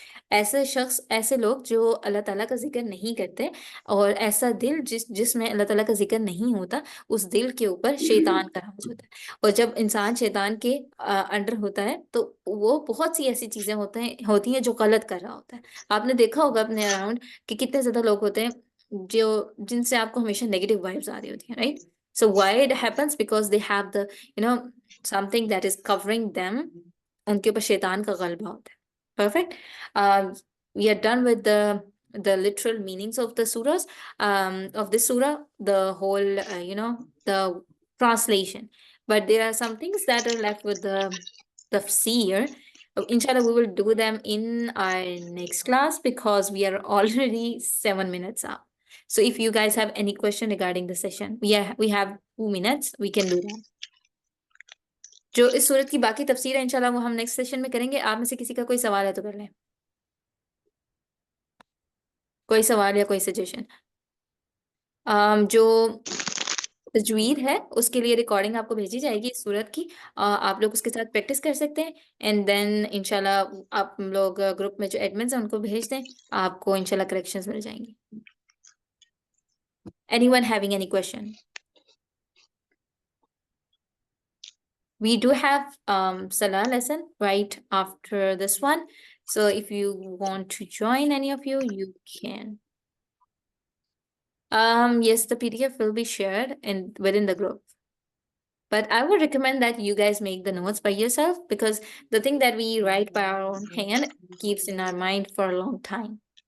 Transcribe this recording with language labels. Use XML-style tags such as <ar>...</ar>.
<ur>ایسے لوگ جو اللہ تعالیٰ کا ذکر نہیں کرتے، اور ایسا دل جس میں اللہ تعالیٰ کا ذکر نہیں ہوتا، اس دل کے اوپر شیطان کا راج ہوتا ہے۔ اور جب انسان شیطان کے انڈر ہوتا ہے، تو وہ بہت سی ایسی چیزیں ہوتی ہیں جو غلط کر رہا ہوتا ہے۔ آپ نے دیکھا ہوگا اپنے اراؤنڈ کہ کتنے زیادہ لوگ ہوتے ہیں جن سے آپ کو ہمیشہ نیگیٹو وائبز آ رہی ہوتی ہیں، right?</ur> <en>So why it happens? Because they have the something that is covering them.</en> <ur>ان کے اوپر شیطان کا غلبہ ہوتا ہے۔</ur> <en>Perfect. We are done with the literal meanings of the surahs, of this surah, the whole, the translation. But there are some things that are left with the tafsir. Inshallah, we will do them in our next class because we are already 7 minutes up. So if you guys have any question regarding the session, we have 2 minutes. We can do that.</en> <ur>جو اس صورت کی باقی تفسیر ہے انشاءاللہ وہ ہم next session میں کریں گے۔ آپ میں سے کسی کا کوئی سوال ہے تو کر لیں، کوئی سوال یا کوئی سجیشن؟ جو تجوید ہے اس کے لیے ریکارڈنگ آپ کو بھیجی جائے گی اس صورت کی، آپ لوگ اس کے ساتھ پریکٹس کر سکتے ہیں،</ur> <en>and then</en> <ur>انشاءاللہ آپ لوگ گروپ میں جو ایڈمنز ہیں ان کو بھیج دیں، آپ کو انشاءاللہ کریکشنز مل جائیں گی۔</ur> <en>Anyone having any question? We do have Salah lesson right after this one. So if you want to join any of you, you can. Yes, the PDF will be shared within the group. But I would recommend that you guys make the notes by yourself, because the thing that we write by our own hand keeps in our mind for a long time.</en>